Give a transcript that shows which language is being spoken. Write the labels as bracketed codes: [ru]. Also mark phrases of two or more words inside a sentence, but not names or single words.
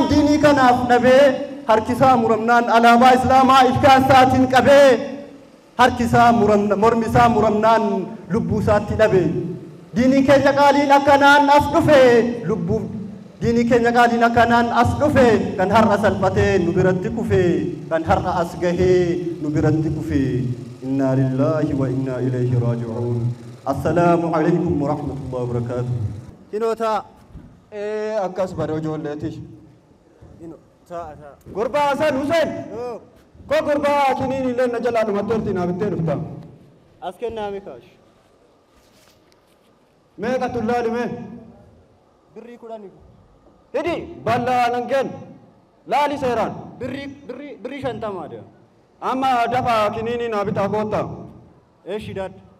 [om] diinii kanaaf dhabee harki isaa muramnaan alaabaa islaamaa ilkaan isaatiin qabee harki isaa mormi isaa muramnaan lubbuu isaatti dhabe diiniin keenya qaaliin akkanaan as dhufe diiniin keenya qaaliin akkanaan as dhufe kan har'a salphatee nu biratti kufe kan har'a as gahee nu biratti kufe [ar] إنا لله وإنا إليه راجعون السلام عليكم ورحمة الله وبركاته [om] hinoota akkas bare ijoolleetish gurbaa Hasan Hussein ko gurbaa kiniin illee na jalaa dhumatteerti naa bittee dhufta as kennaame kaash meeqa tullaalime birrii 10 hidi bal'aa nan kenn laali seeraan birrii 50 amma dafa kiniini naa bitaa koota eeshidaad